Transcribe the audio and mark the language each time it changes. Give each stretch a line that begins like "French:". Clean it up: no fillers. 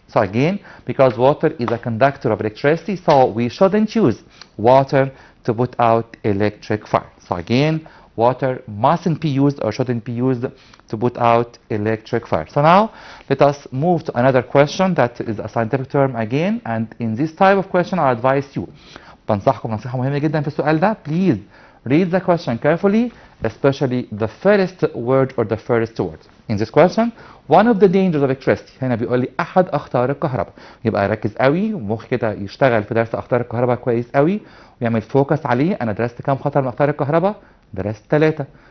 English: So again, because water is a conductor of electricity, so we shouldn't use water to put out electric fire. So again, water mustn't be used or shouldn't be used to put out electric fire. So now, let us move to another question that is a scientific term again, and in this type of question, I advise you.
Arabic: بنصحكم نصيحة مهمة جدا في السؤال ده.
English: Please read the question carefully, especially the first word or the first word. In this question, one of the dangers of electricity.
Arabic: هنا بيقول لي أحد أخطار الكهرباء. يبقى ركز قوي ومخ كده يشتغل في درس أخطار الكهرباء كويس قوي ويعمل فوكس عليه. أنا درست كام خطر من أخطار الكهرباء؟ درست 3.